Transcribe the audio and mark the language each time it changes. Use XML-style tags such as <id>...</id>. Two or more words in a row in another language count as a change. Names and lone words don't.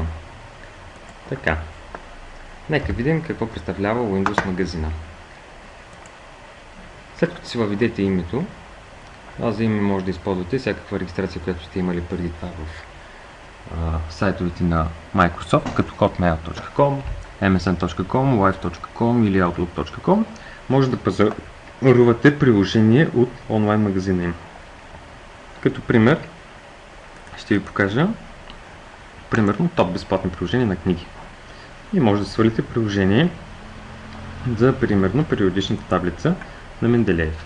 <bg>Така. Нека видим какво представлява Windows магазина. След като си въведете името, за име може да използвате всякаква регистрация, която сте имали преди това в сайтовете на Microsoft, като hotmail.com, msn.com, live.com или outlook.com, може да пазарувате приложение от онлайн магазина им. Като пример ще ви покажа примерно топ безплатни приложения на книги. И може да свалите приложение за примерно периодичната таблица на Менделеев.</bg>